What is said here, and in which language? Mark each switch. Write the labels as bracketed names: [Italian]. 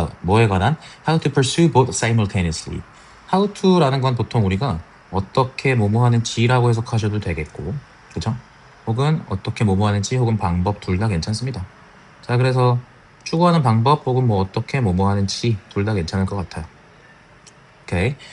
[Korean] 뭐에 관한? [English] How to pursue both simultaneously. [Korean] How to라는 건 보통 우리가 어떻게 뭐뭐 하는지라고 해석하셔도 되겠고, 그죠? 혹은 어떻게 뭐뭐 하는지 혹은 방법 둘 다 괜찮습니다. 자, 그래서 추구하는 방법 혹은 뭐 어떻게 뭐뭐 하는지 둘 다 괜찮을 것 같아요. 오케이.